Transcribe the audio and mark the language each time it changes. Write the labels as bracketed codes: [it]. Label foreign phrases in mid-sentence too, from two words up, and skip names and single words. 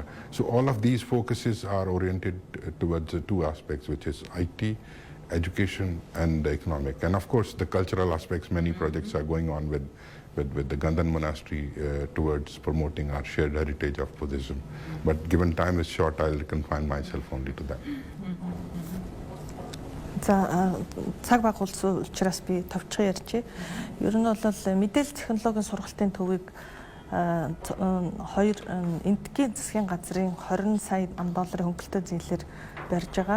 [en] So all of these focuses are oriented towards the two aspects, which is IT, education, and the economic. And of course, the cultural aspects, many projects are going on with the Gandhan Monastery towards promoting our shared heritage of Buddhism. But given time is short, I'll confine myself only to that. [mn] За цаг баг болсон учраас би товчхон ярьчих. Ер нь бол мэдээлэл технологийн сургалтын төвийг хоёр энтгийн засгийн газрын 20 сая $20 хөнгөлөлтөд зээлээр барьж байгаа.